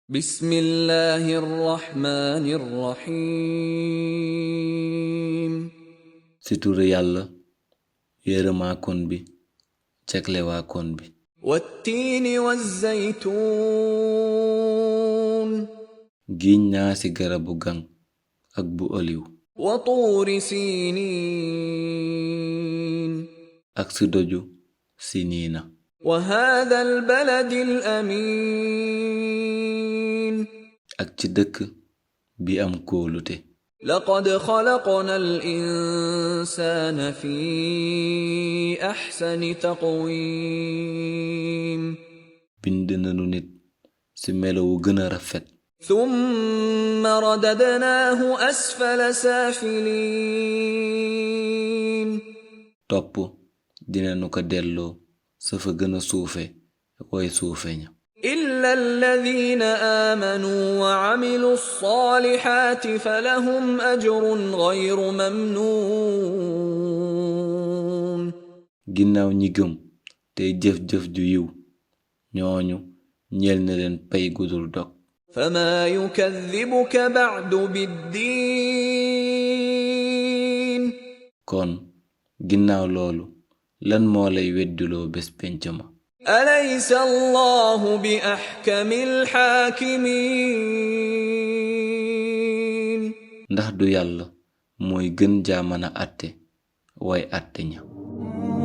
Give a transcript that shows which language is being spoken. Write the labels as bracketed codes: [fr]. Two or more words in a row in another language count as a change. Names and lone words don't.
[ar] بسم الله الرحمن الرحيم [wo] ci turu yàlla yërëmaakoon bi jaglewaakoon bi [ar] والتين والزيتون [wo] giñ naa ci garabu gang ak bu oliw [ar] وطور سينين [wo] ak ci doju siniina [ar] وهذا البلد الأمين [wo] ak ci dëkk bi am kóolute [ar] لقد خلقنا الإنسان في أحسن تقويم [wo] bind nanu nit ci melowu gëna rafet [ar] ثم رددناه أسفل سافلين [wo] topp dinanu ko delloo sa fa gëna suufe way suufe ña [ar] إلا الذين آمنوا وعملوا الصالحات فلهم أجر غير ممنون [wo] ginnaaw ñi gëm tey jëf-jëf ju yiw ñooñu ñeel na leen pay gudul dog [ar] فما يكذبك بعد بالدين [wo] kon ginnaaw loolu lan moo lay weddiloo bés penc ma [ar] أليس الله بأحكم الحاكمين [wo] ndax du yàlla mooy gën jaa mën a àtte way àtte ña